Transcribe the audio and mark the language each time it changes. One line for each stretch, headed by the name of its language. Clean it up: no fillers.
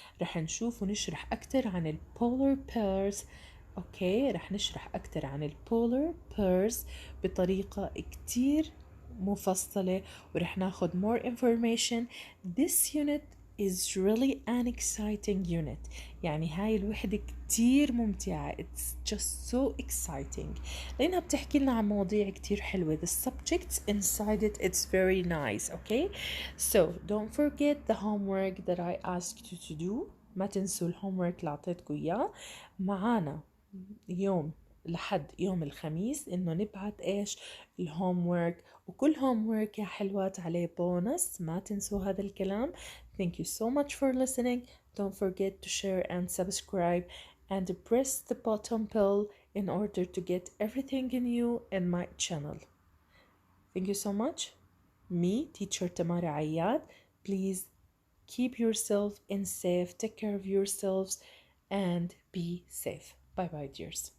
Arabic: رح نشوف ونشرح أكتر عن ال polar bears. أوكي، رح نشرح أكتر عن ال polar bears بطريقة كتير مفصلة ورح ناخد
English: more information. This unit is really an exciting unit.
Arabic: يعني هاي الوحدة كتير ممتعة.
English: It's just so exciting
Arabic: لأنها بتحكي لنا عن مواضيع كتير حلوة.
English: The subjects inside it, it's very nice. Okay, so don't forget the homework that I asked you to do.
Arabic: ما تنسوا الهومورك اللي أعطيتكم إياه. معانا يوم لحد يوم الخميس إنه نبعت إيش الهومورك، وكل هومورك يا حلوات عليه بونس. ما تنسوا هذا الكلام.
English: Thank you so much for listening. Don't forget to share and subscribe and press the button bell in order to get everything new in my channel. Thank you so much. Me, teacher Tamara Ayyad. Please keep yourself in safe, take care of yourselves and be safe. Bye bye, dears.